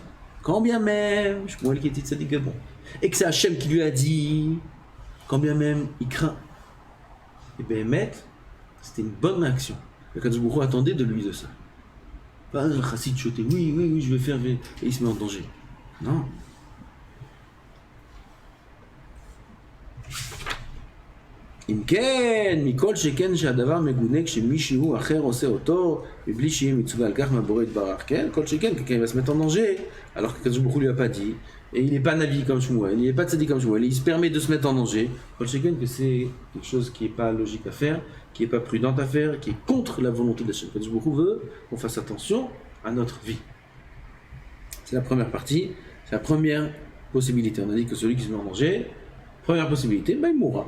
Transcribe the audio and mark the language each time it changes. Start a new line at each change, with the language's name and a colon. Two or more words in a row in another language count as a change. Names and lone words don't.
French: Quand bien même, Shmuel qui était tzaddik bon. Et que c'est Hachem qui lui a dit, quand bien même, il craint. Et bien, c'était une bonne réaction. Le Kadosh Baruch Hu attendait de lui de ça. Pas un
Hebrew: חסיד שוטה,
French: oui, je vais faire, et il se met en danger. Non.
Hebrew: אם כן, מכל שכן שהדבר מגונה כשמישהו אחר עושה אותו מבלי שיהיה מצווה על כך מהבורא יתברך, כן? כל שכן,
French: quelqu'un il va se mettre en danger alors que Kadosh Baruch Hu lui a pas dit et il n'est pas navi comme Shmuel, il n'est pas tzaddik comme Shmuel, il se permet de se mettre en danger.
Hebrew: כל שכן
French: que c'est quelque chose qui n'est pas logique à faire, qui n'est pas prudent à faire, qui est contre la volonté de Hachem. Kadosh Baruch Hu veut qu'on fasse attention à notre vie. C'est la première partie, c'est la première possibilité. On a dit que celui qui se met en danger, première possibilité, ben il mourra.